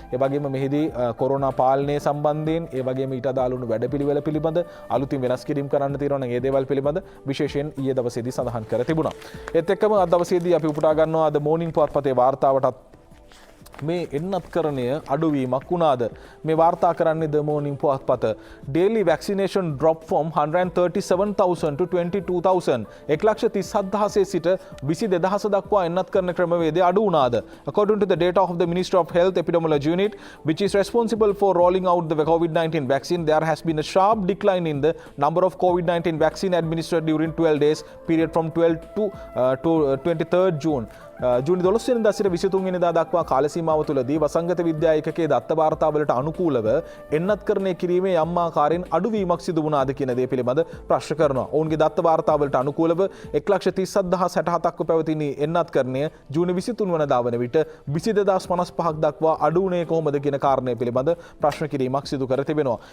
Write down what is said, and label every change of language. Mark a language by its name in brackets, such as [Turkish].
[Sinhala] ඒ වගේම මෙහිදී කොරෝනා පාලනය සම්බන්ධයෙන් ඒ වගේම ඊට අදාළ වුණු වැඩපිළිවෙල පිළිබඳ අලුතින් වෙනස් කිරීම් කරන්න තියෙනවා නම් ඒ දේවල් පිළිබඳ විශේෂයෙන් ඊයේ දවසේදී සඳහන් කර තිබුණා. ඒත් එක්කම අද දවසේදී අපි උපුටා ගන්නවා අද මෝර්නිං පුවත්පතේ වාර්තාවටත් මේ එන්නත් කරණය අඩුවීමක් වුණාද මේ වාර්තා කරන්නේ ද morning පුවත්පත. [English] daily vaccination drop from 137,000 to 22,000. [Sinhala] 1,37,000 සිට 22,000 දක්වා එන්නත් කරන ක්‍රමවේදය අඩු වුණාද. [English] According to the data of the Ministry of Health Epidemiology Unit, which is responsible for rolling out the COVID-19 vaccine, there has been a sharp decline in the number of COVID-19 vaccine administered during 12 days period from 12 to 23rd June. [Sinhala] ජූනි 12 වෙනිදා සිට 23 වෙනිදා දක්වා කාල සීමාව තුළදී වසංගත විද්‍යා ඒකකයේ දත්ත වාර්තාවලට අනුකූලව එන්නත්කරණය කිරීමේ යම් ආකාරයෙන් අඩුවීමක් සිදු වුණාද කියන දේ පිළිබඳ ප්‍රශ්න කරනවා. ඔවුන්ගේ දත්ත වාර්තාවලට අනුකූලව 1,37,067ක් පැවතින එන්නත්කරණය ජූනි 23 වෙනිදා වන විට 22,055ක් දක්වා අඩු වුණේ කොහොමද කියන කාරණය පිළිබඳ ප්‍රශ්න කිරීමක් සිදු කර තිබෙනවා.